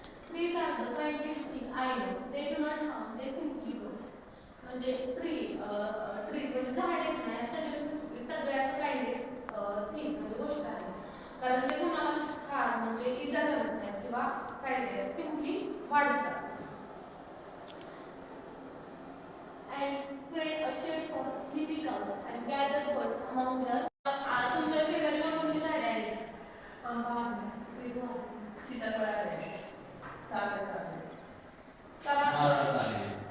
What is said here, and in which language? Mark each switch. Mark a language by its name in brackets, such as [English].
[English] Trees are the kindest thing I know. They do not harm, they simply grow. [Marathi] म्हणजे trees म्हणजे झाड आहेत ना, सगळ्यात [English] kindest thing [Marathi] म्हणजे गोष्ट आहे. कारण ते कोणाला हार म्हणजे इजा करत नाही किंवा काय नाही, सिम्पली वाढतात. [English] And spread a shade for sleepy cows and gather birds among the. [Marathi] तुमच्या शेजारी कोणती झाडे आहेत? आंबा आहे, सीताफळ आहे, चाफ्याचं आहे, नारळाचं आहे,